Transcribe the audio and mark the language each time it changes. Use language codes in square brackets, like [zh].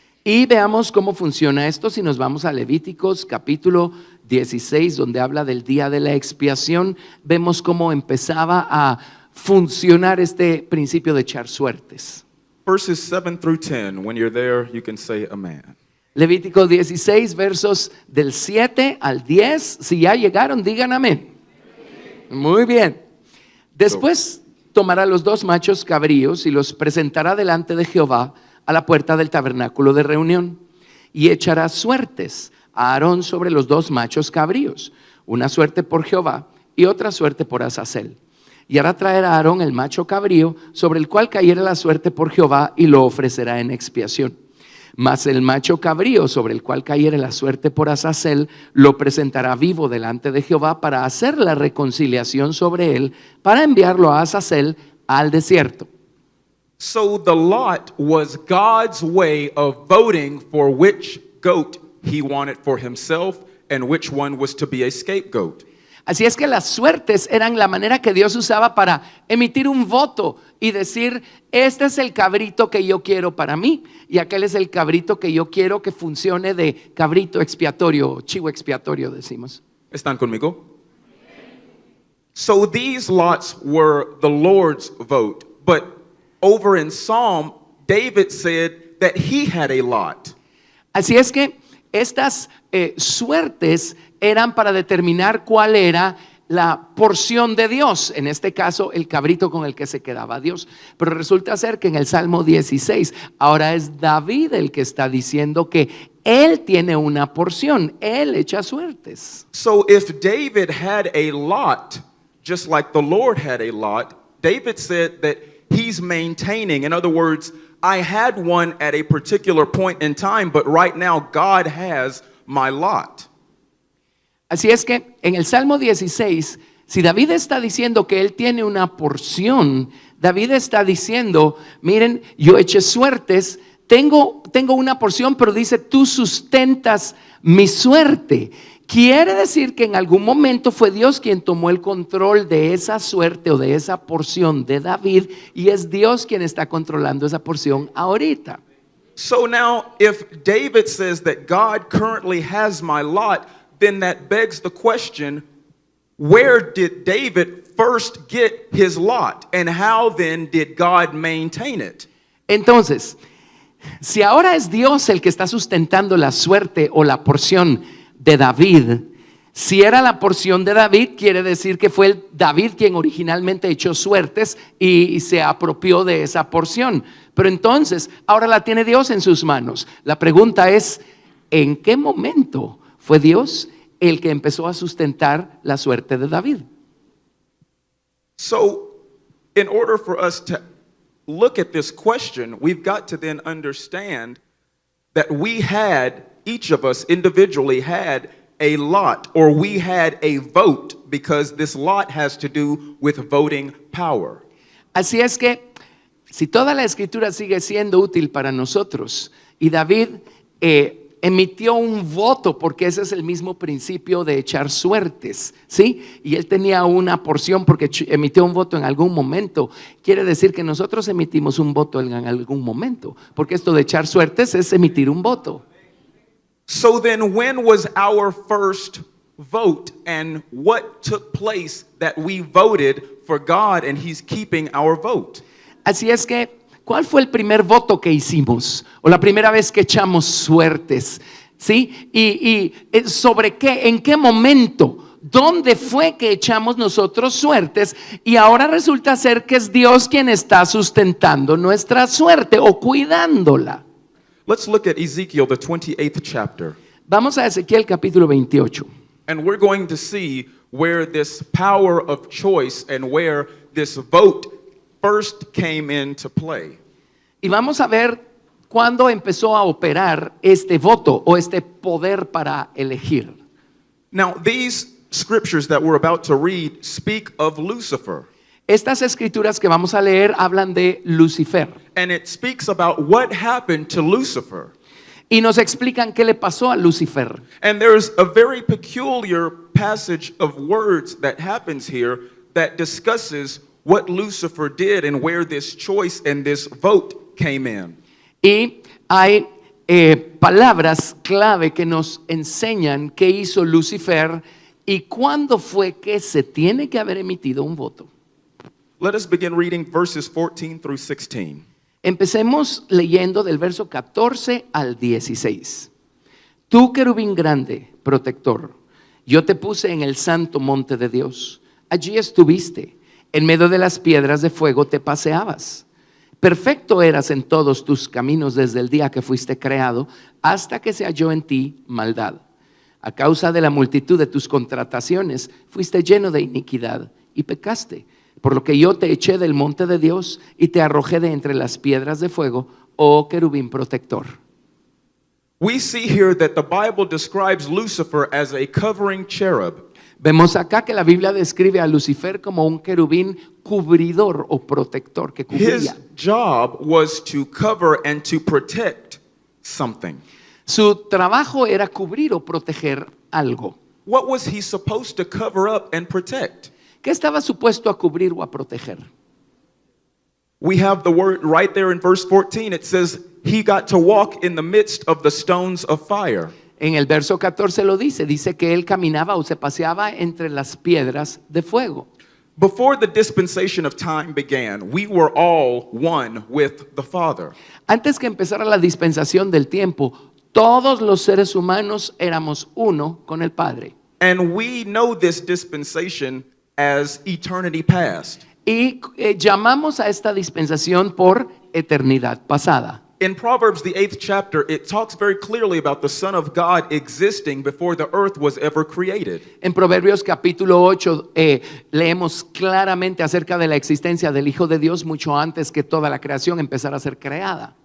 [es] Y veamos cómo funciona esto si nos vamos a Levíticos capítulo 16, donde habla del día de la expiación. Vemos cómo empezaba a funcionar este principio de echar suertes. [en] Verses 7 through 10, when you're there, you can say amen. [es] Levítico 16, versos del 7 al 10. Si ya llegaron, digan amén. Muy bien. Después tomará los 2 machos cabríos y los presentará delante de Jehová a la puerta del tabernáculo de reunión, y echará suertes a Aarón sobre los 2 machos cabríos, una suerte por Jehová y otra suerte por Azazel. Y hará traer a Aarón el macho cabrío sobre el cual cayere la suerte por Jehová, y lo ofrecerá en expiación. Mas el macho cabrío sobre el cual cayere la suerte por Azazel lo presentará vivo delante de Jehová para hacer la reconciliación sobre él, para enviarlo a Azazel al desierto. [en] So the lot was God's way of voting for which goat he wanted for himself and which one was to be a scapegoat. [es] Así es que las suertes eran la manera que Dios usaba para emitir un voto y decir, este es el cabrito que yo quiero para mí, y aquel es el cabrito que yo quiero que funcione de cabrito expiatorio, chivo expiatorio decimos. ¿Están conmigo? [en] So these lots were the Lord's vote. But over in Psalm, David said that he had a lot. [es] Así es que estas suertes eran para determinar cuál era la porción de Dios, en este caso el cabrito con el que se quedaba Dios. Pero resulta ser que en el Salmo 16 ahora es David el que está diciendo que él tiene una porción, él echa suertes. [en] So if David had a lot, just like the Lord had a lot, David said that he's maintaining. In other words, I had one at a particular point in time, but right now God has my lot. [es] Así es que en el Salmo 16, si David está diciendo que él tiene una porción, David está diciendo, miren, yo eché suertes, tengo una porción, pero dice, tú sustentas mi suerte. Quiere decir que en algún momento fue Dios quien tomó el control de esa suerte o de esa porción de David, y es Dios quien está controlando esa porción ahorita. [en] So now, if David says that God currently has my lot, then that begs the question, where did David first get his lot? And how then did God maintain it? [es] Entonces, si ahora es Dios el que está sustentando la suerte o la porción de David, si era la porción de David, quiere decir que fue David quien originalmente echó suertes y se apropió de esa porción. Pero entonces, ahora la tiene Dios en sus manos. La pregunta es, ¿en qué momento fue Dios el que empezó a sustentar la suerte de David? [en] So, in order for us to look at this question, we've got to then understand that we had, each of us individually had a lot, or we had a vote, because this lot has to do with voting power. [es] Así es que, si toda la escritura sigue siendo útil para nosotros, y David emitió un voto, porque ese es el mismo principio de echar suertes, ¿sí? Y él tenía una porción porque emitió un voto en algún momento. Quiere decir que nosotros emitimos un voto en algún momento, porque esto de echar suertes es emitir un voto. [en] So then, when was our first vote, and what took place that we voted for God and He's keeping our vote? [es] Así es que, ¿cuál fue el primer voto que hicimos? O la primera vez que echamos suertes, ¿sí? Y ¿sobre qué? ¿En qué momento? ¿Dónde fue que echamos nosotros suertes? Y ahora resulta ser que es Dios quien está sustentando nuestra suerte o cuidándola. [en] Let's look at Ezekiel, the 28th chapter. [es] Vamos a Ezequiel capítulo 28. [en] And we're going to see where this power of choice and where this vote first came into play. [es] Y vamos a ver cuándo empezó a operar este voto o este poder para elegir. [en] Now, these scriptures that we're about to read speak of Lucifer. [es] Estas escrituras que vamos a leer hablan de Lucifer. [en] And it speaks about what happened to Lucifer. [es] Y nos explican qué le pasó a Lucifer. [en] And there's a very peculiar passage of words that happens here that discusses what Lucifer did and where this choice and this vote came in. [es] Y hay palabras clave que nos enseñan qué hizo Lucifer y cuándo fue que se tiene que haber emitido un voto. [en] Let us begin reading verses 14 through 16. [es] Empecemos leyendo del verso 14 al 16. Tú, querubín grande, protector, yo te puse en el santo monte de Dios. Allí estuviste, en medio de las piedras de fuego te paseabas. Perfecto eras en todos tus caminos desde el día que fuiste creado, hasta que se halló en ti maldad. A causa de la multitud de tus contrataciones, fuiste lleno de iniquidad y pecaste. Por lo que yo te eché del monte de Dios y te arrojé de entre las piedras de fuego, oh querubín protector. [en] We see here that the Bible describes Lucifer as a covering cherub. [es] Vemos acá que la Biblia describe a Lucifer como un querubín cubridor o protector que [en] His [es] cubría. [en] job was to cover and to protect something. [es] Su trabajo era cubrir o proteger algo. [en] What was he supposed to cover up and protect? [es] ¿Qué estaba supuesto a cubrir o a proteger? [en] We have the word right there in verse 14. It says he got to walk in the midst of the stones of fire. [es] En el verso 14 lo dice que él caminaba o se paseaba entre las piedras de fuego. [en] Before the dispensation of time began, we were all one with the Father. [es] Antes que empezara la dispensación del tiempo, todos los seres humanos éramos uno con el Padre. [en] And we know this dispensation as eternity past. [es] Y llamamos a esta dispensación por eternidad pasada. [en] In Proverbs, the 8th chapter, it talks very clearly about the Son of God existing before the earth was ever created. [es] En Proverbios capítulo 8 leemos claramente acerca de la existencia del Hijo de Dios mucho antes que toda la creación empezara a ser creada.